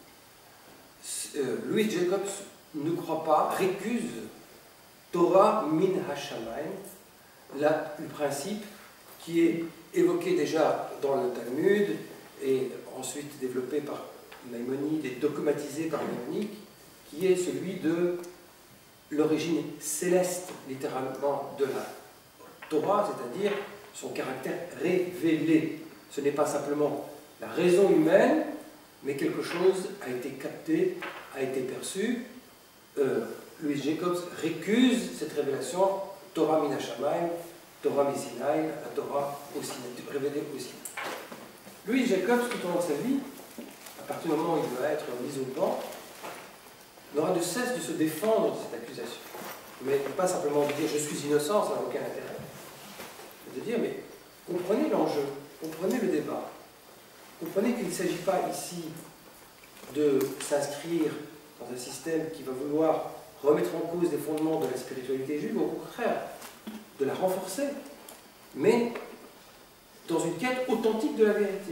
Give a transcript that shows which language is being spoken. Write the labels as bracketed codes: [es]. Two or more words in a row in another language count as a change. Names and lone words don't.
[fr] Louis Jacobs ne croit pas, récuse [he] Torah min hashamayim, [fr] le principe qui est évoqué déjà dans le Talmud et ensuite développé par Maïmonide et dogmatisé par Maïmonide, qui est celui de l'origine céleste, littéralement, de la Torah, c'est-à-dire son caractère révélé. Ce n'est pas simplement la raison humaine, mais quelque chose a été capté, a été perçu. Louis Jacobs récuse cette révélation, [he] Torah min hashamayim, Torah mi Sinaï, [fr] la Torah au Sinaï, révélée au Sinaï. Louis Jacobs, tout au long de sa vie, à partir du moment où il doit être mis au banc, n'aura de cesse de se défendre de cette accusation. Mais pas simplement de dire je suis innocent, ça n'a aucun intérêt. Mais de dire mais comprenez l'enjeu, comprenez le débat, comprenez qu'il ne s'agit pas ici de s'inscrire dans un système qui va vouloir remettre en cause les fondements de la spiritualité juive, au contraire, de la renforcer, mais dans une quête authentique de la vérité.